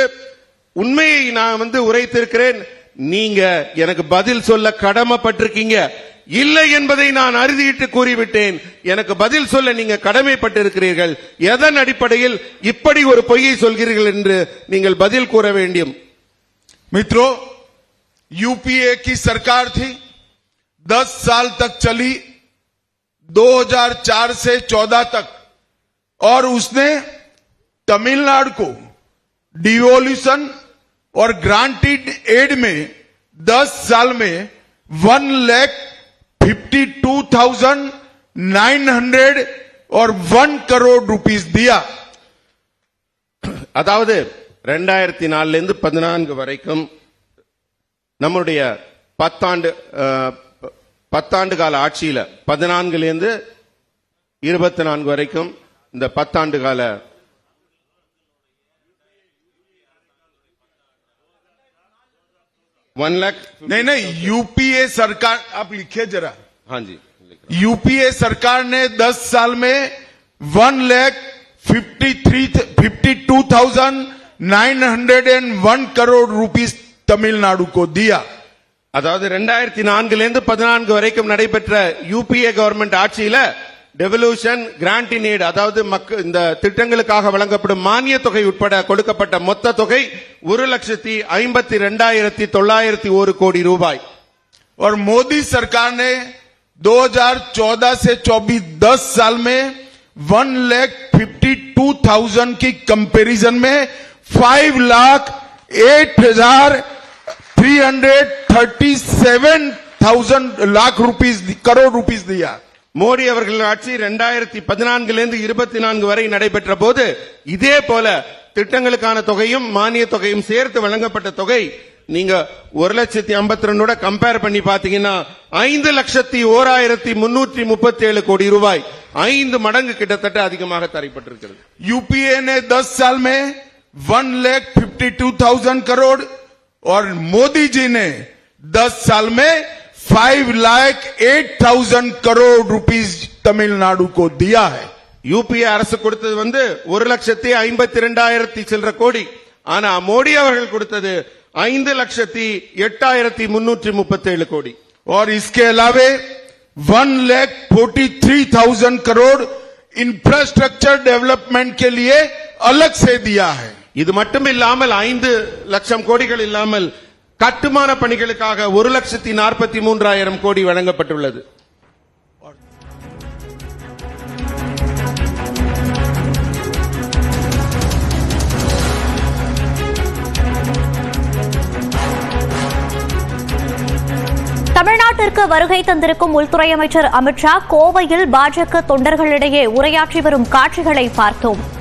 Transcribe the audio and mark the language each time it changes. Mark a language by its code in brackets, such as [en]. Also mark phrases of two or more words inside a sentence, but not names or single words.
[ta] உண்மையை நான் உரைத்திருக்கிறேன். நீங்க எனக்கு பதில் சொல்ல கடமைப்பட்டிருக்கீங்க. இல்லை என்பதை நான் அறுதியிட்டு கூறிவிட்டேன். எனக்கு பதில் சொல்ல நீங்க கடமைப்பட்டிருக்கிறீர்கள். எதன் அடிப்படையில் இப்படி ஒரு பொய்யை சொல்கிறீர்கள் என்று நீங்கள் பதில் கூற வேண்டும். [hi] मित्रों, यूपीए की सरकार थी, 10 साल तक चली, 2004 से 14 तक, और उसने तमिलनाडु को डिवोल्यूशन और [en] granted aid [hi] में 10 साल में 1,52,901 करोड़ रुपीस दिया। [ta] அதாவது 2004 இருந்து 14 வரைக்கும் நம்முடைய 10 ஆண்டு கால ஆட்சியில 14 இருந்து 24 வரைக்கும் இந்த 10 ஆண்டு கால [hi] नहीं, यूपीए सरकार, आप लिखिए जरा। हाँ जी, यूपीए सरकार ने 10 साल में 1,52,901 करोड़ रुपीस तमिलनाडु को दिया। [ta] அதாவது 2004 இருந்து 14 வரைக்கும் நடைபெற்ற யூபிஏ கவர்மெண்ட் ஆட்சியில டெவல்யூஷன், [en] grant in aid, [ta] அதாவது இந்த திட்டங்களுக்காக வழங்கப்படும் மானிய தொகை உட்பட கொடுக்கப்பட்ட மொத்த தொகை 1,52,901 கோடி ரூபாய். [hi] और मोदी सरकार ने 2014 से 24 10 साल में 1,52,000 की कंपैरिजन में 5,08,337,000 करोड़ रुपीस दिया। [ta] மோடி அவர்கள் ஆட்சி 2014 இருந்து 24 வரை நடைபெற்ற போது இதே போல திட்டங்களுக்கான தொகையும் மானிய தொகையும் சேர்த்து வழங்கப்பட்ட தொகை நீங்க 1,52,000 கம்பேர் பண்ணி பாத்தீங்கன்னா 5,01,337 கோடி ரூபாய், 5 மடங்கு கிட்டத்தட்ட அதிகமாக தரப்பட்டிருக்கிறது. [hi] यूपीए ने 10 साल में 1,52,000 करोड़ और मोदी जी ने 10 साल में 5,08,000 करोड़ रुपीस तमिलनाडु को दिया है। [ta] யூபிஏ அரசு கொடுத்தது 1,52,000 சில்லற கோடி. ஆனா மோடி அவர்கள் கொடுத்தது 5,08,337 கோடி. [hi] और इसके अलावे 1,43,000 करोड़ [en] infrastructure development [hi] के लिए अलग से दिया है। [ta] இது மட்டும் இல்லாமல் 5 லட்சம் கோடிகள் இல்லாமல் கட்டுமான பணிகளுக்காக 1,43,000 கோடி வழங்கப்பட்டுள்ளது. தமிழ்நாட்டிற்கு வருகை தந்திருக்கும் உள்துறை அமைச்சர் அமித்ஷா கோவையில் பாஜக தொண்டர்களிடையே உரையாற்றி வரும் காட்சிகளை பார்த்தோம்.